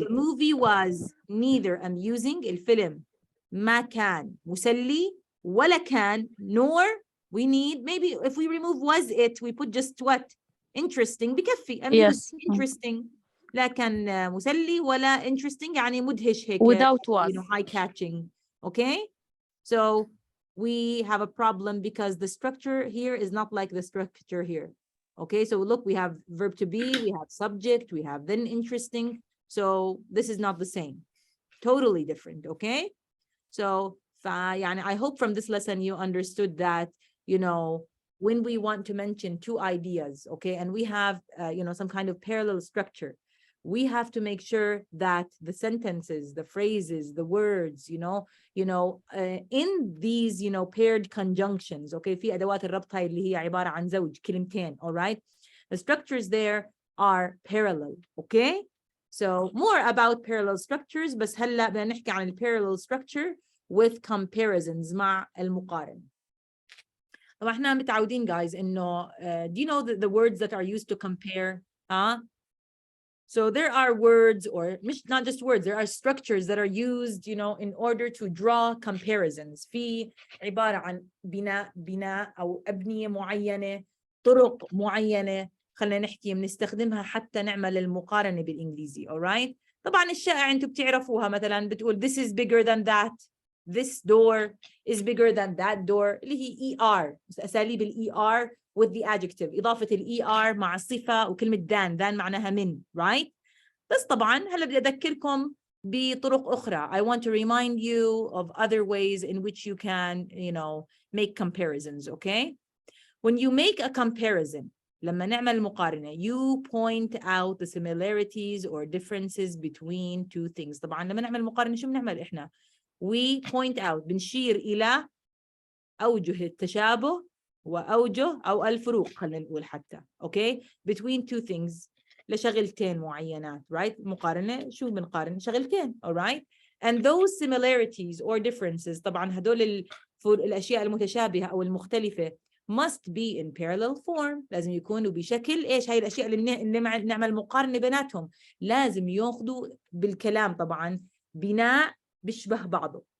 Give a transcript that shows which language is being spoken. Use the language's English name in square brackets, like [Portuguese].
[English] the movie was neither amusing. [Arabic] الفيلم ما كان مسلي ولا كان [English] nor we need maybe if we remove was it we put just what interesting [Arabic] بكفي. [English] Yes. [Arabic] interesting لا كان مسلي ولا interesting يعني مدهش هيك [English] Without was. you know high catching. okay so we have a problem because the structure here is not like the structure here. okay so look, we have verb to be, we have subject, we have then interesting. so this is not the same, totally different. okay so يعني I hope from this lesson you understood that you know when we want to mention two ideas, okay, and we have you know some kind of parallel structure, we have to make sure that the sentences, the phrases, the words, you know in these you know paired conjunctions. [Arabic] okay في أدوات الربط هاي اللي هي عبارة عن زوج كلمتين. [English] all right, the structures there are parallel. okay so more about parallel structures, [Arabic] بس هلا بدنا نحكي عن [English] parallel structure with comparisons [Arabic] مع المقارنة. طبعا احنا متعودين [English] guys انه do you know the words that are used to compare So there are words, or not just words, there are structures that are used, in order to draw comparisons. [Arabic] في عبارة عن بناء أو أبنية معينة، طرق معينة، خلينا نحكي بنستخدمها حتى نعمل المقارنة بالإنجليزي. [English] alright. [Arabic] طبعا الشائع أنتم بتعرفوها، مثلا بتقول [English] this is bigger than that, this door is bigger than that door، [Arabic] اللي هي ER، أساليب ER with the adjective، إضافة ER مع الصفة وكلمة than معناها من. [English] right. [Arabic] بس طبعا هلا بدي أذكركم بطرق أخرى. [English] I want to remind you of other ways in which you can, make comparisons. Okay. When you make a comparison، [Arabic] لما نعمل مقارنة، [English] you point out the similarities or differences between two things. [Arabic] طبعا لما نعمل مقارنة شو بنعمل إحنا؟ [English] we point out، [Arabic] بنشير إلى أوجه التشابه وأوجه أو الفروق، خلينا نقول حتى. [English] okay. between two things، [Arabic] لشغلتين معينات. [English] right. [Arabic] مقارنة شو بنقارن؟ شغلتين. [English] alright. and those similarities or differences، [Arabic] طبعا هدول الأشياء المتشابهة أو المختلفة [English] must be in parallel form، [Arabic] لازم يكونوا بشكل إيش؟ هاي الأشياء اللي نعمل مقارنة بيناتهم لازم يأخذوا بالكلام طبعا بناء بيشبه بعضه.